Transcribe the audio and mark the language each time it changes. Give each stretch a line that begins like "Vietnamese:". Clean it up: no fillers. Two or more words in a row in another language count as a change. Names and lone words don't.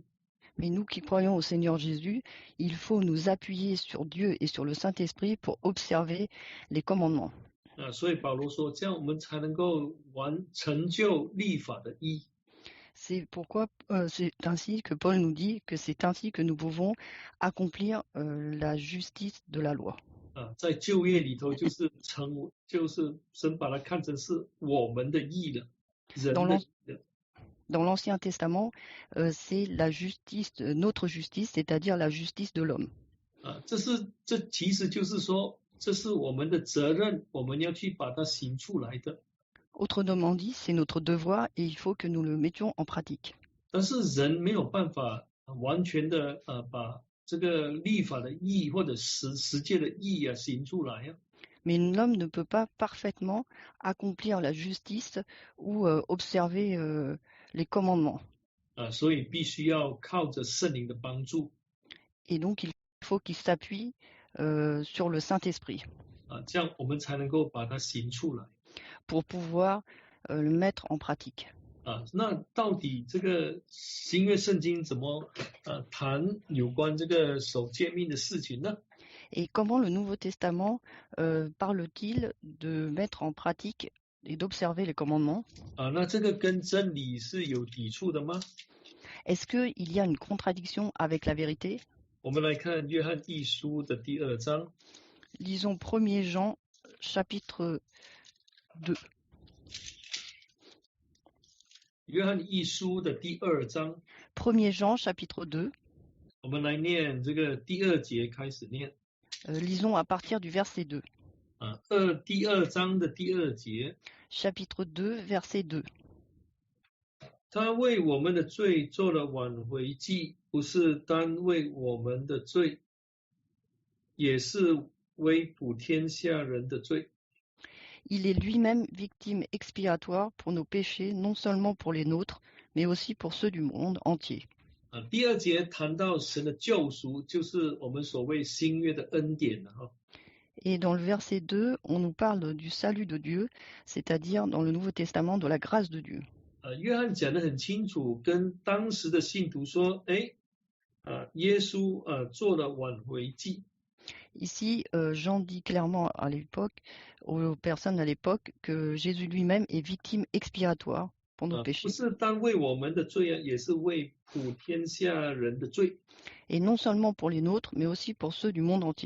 French: Mais nous qui croyons au Seigneur Jésus, il faut nous appuyer sur Dieu et sur le Saint-Esprit pour observer les commandements.
Chinese: 所以保罗说，这样我们才能够成就律法的义。
French: C'est pourquoi c'est ainsi que Paul nous dit que c'est ainsi que nous pouvons accomplir la justice de la loi.
Chinese: 在旧约里头就是神把它看成是我们的义了，人的义了。
French: Dans l'Ancien Testament, c'est la justice, notre justice, c'est-à-dire la justice de l'homme.
Chinese: 这其实就是说，这是我们的责任，我们要去把它行出来的。
French: Autrement dit, c'est notre devoir et il faut que nous le mettions en pratique.
Chinese: 但是人没有办法完全的把这个律法的义或者十诫的义行出来呀。
French: Mais l'homme ne peut pas parfaitement accomplir la justice ou observer les commandements.
Chinese: 所以必须要靠着圣灵的帮助。
French: Et donc, il faut qu'il s'appuie sur le Saint-Esprit.
Chinese: 这样我们才能够把它行出来。
French: Pour pouvoir le mettre en pratique.
Chinese: 那到底这个新约圣经怎么谈有关这个守诫命的事情呢？
French: Et comment le Nouveau Testament parle-t-il de mettre en pratique et d'observer les commandements?
Chinese: 那这个跟真理是有抵触的吗？
French: Est-ce qu'il y a une contradiction avec la vérité?
Chinese: 我们来看约翰一书的第2章。
French: Lisons 1er Jean, chapitre 2.
Chinese: 约翰一书的第2章。
French: 1er Jean, chapitre 2.
Chinese: 我们来念这个第2节开始念。
French: Lisons à partir du verset 2.
Chinese: 第2章的第2节。
French: Chapitre 2, verset 2.
Chinese: 他为我们的罪做了挽回祭，不是单为我们的罪，也是为普天下人的罪。
French: Il est lui-même victime expiatoire pour nos péchés, non seulement pour les nôtres, mais aussi pour ceux du monde entier.
Chinese: 第2节谈到神的救赎，就是我们所谓新约的恩典了哈。
French: Et dans le verset 2, on nous parle du salut de Dieu, c'est-à-dire dans le Nouveau Testament de la grâce de Dieu.
Chinese: 约翰讲得很清楚，跟当时的信徒说，耶稣做了挽回祭。
French: Ici, Jean dit clairement à l'époque, aux personnes à l'époque, que Jésus lui-même est victime expiatoire pour nos
Chinese: 不
French: péchés.
Chinese: 是单为我们的罪也是为普天下人的罪。
French: Et non seulement pour les nôtres, mais aussi pour ceux du monde entier.